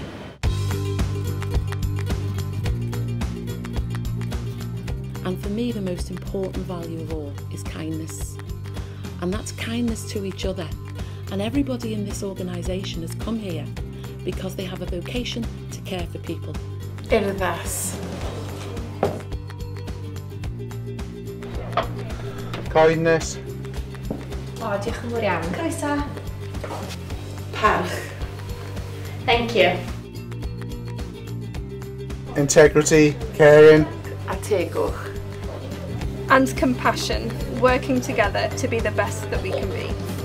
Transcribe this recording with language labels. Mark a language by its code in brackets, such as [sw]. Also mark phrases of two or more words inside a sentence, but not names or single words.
[en] And for me, the most important value of all is kindness. And that's kindness to each other. And everybody in this organisation has come here because they have a vocation to care for people. Urddas. Kindness. [cy] O, diolch yn fawr iawn. Croeso. [en] Parch. Thank you. Integrity, caring. [cy] A tegwch. [en] And compassion, working together to be the best that we can be.